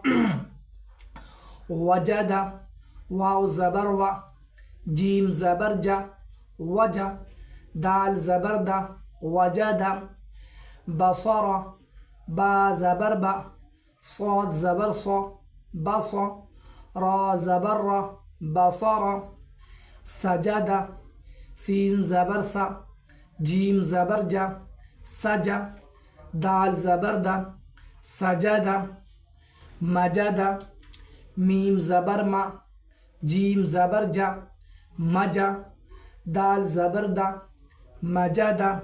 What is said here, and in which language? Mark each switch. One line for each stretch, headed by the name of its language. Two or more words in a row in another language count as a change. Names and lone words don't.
Urdu: وجد، واو زبر و، جیم زبر جا، وجا. دال زبر دا، وجد. بصر، با زبر با، صاد زبر صا، بص. را زبر را، بصر. سجد، سین زبر سا، جیم زبر جا، سجا. دال زبر دا، سجد. مجد، میم زبر ما، جیم زبر جا، مجا. دال زبر دا، مجد.